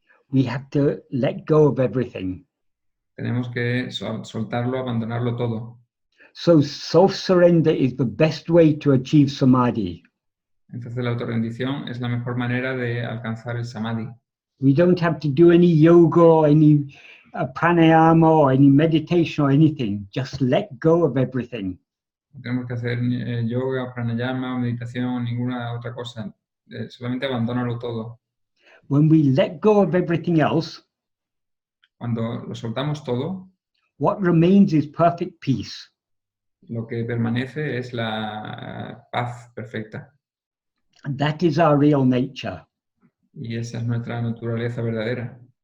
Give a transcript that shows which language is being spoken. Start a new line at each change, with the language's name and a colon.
English: we have to let go of everything.
Spanish: tenemos que soltarlo, abandonarlo todo.
English: So self-surrender is the best way to achieve samadhi.
Spanish: Entonces, la autorrendición es la mejor manera de alcanzar el samadhi.
English: We don't have to do any yoga or any pranayama or any meditation or anything. Just let go of everything.
Spanish: No tenemos que hacer yoga, pranayama, meditación, ninguna otra cosa. Solamente abandónalo todo.
English: When we let go of everything else,
Spanish: Cuando lo soltamos todo,
English: what remains is perfect peace.
Spanish: lo que permanece es la paz perfecta.
English: And that is our real nature.
Spanish: Y esa es nuestra naturaleza verdadera.